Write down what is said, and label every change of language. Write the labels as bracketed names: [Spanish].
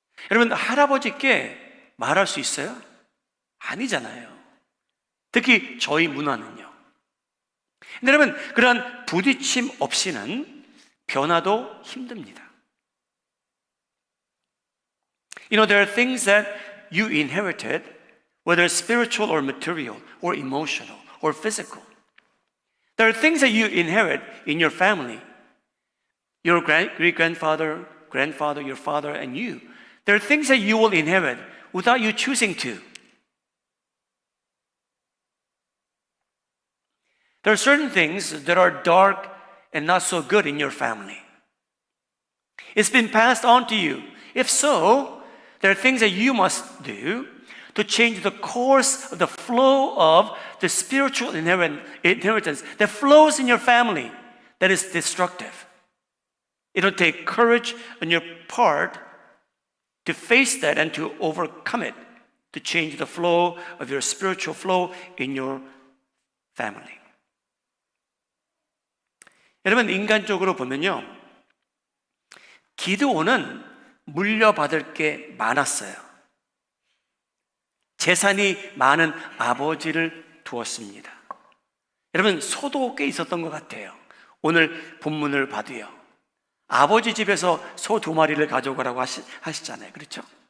[Korean] 여러분 할아버지께 말할 수 있어요? 아니잖아요. 특히 저희 문화는요. 근데 여러분, 그런 부딪힘 없이는 변화도 힘듭니다. [English] You know, there are things that you inherited whether spiritual or material or emotional or physical. There are things that you inherit in your family. Your great-grandfather, grandfather, your father, and you. There are things that you will inherit without you choosing to. There are certain things that are dark and not so good in your family. It's been passed on to you. If so, there are things that you must do to change the course of the flow of the spiritual inheritance that flows in your family that is destructive. It'll take courage on your part to face that and to overcome it, to change the flow of your spiritual flow in your family. [Korean] 여러분, 인간적으로 보면요, 기드온은 물려받을 게 많았어요. 재산이 많은 아버지를 두었습니다. 여러분, 소도 꽤 있었던 것 같아요. 오늘 본문을 봐도요, 아버지 집에서 소 2마리를 가져가라고 하시잖아요. 그렇죠?